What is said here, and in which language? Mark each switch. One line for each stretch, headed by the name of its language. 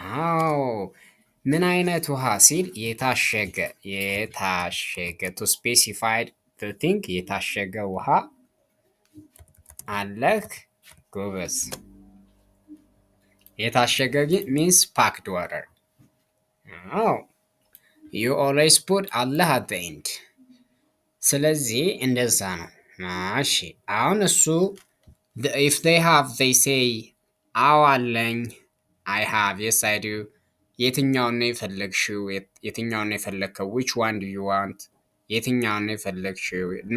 Amharic: አዎ። ምን አይነት ውሃ ሲል የታሸገ
English: to specify the thing
Amharic: የታሸገ ውሃ አለህ። ጎበዝ። የታሸገ
English: means packed water. you always put አለህ at the end.
Amharic: ስለዚህ እንደዛ ነው። እሺ አሁን እሱ
English: if they have they say
Amharic: አዎ አለኝ
English: I have yes I do
Amharic: የትኛውን ነው የፈለግሽው? የትኛውን ነው የፈለግከው?
English: which one do you want?
Amharic: የትኛውን ነው የፈለግሽው?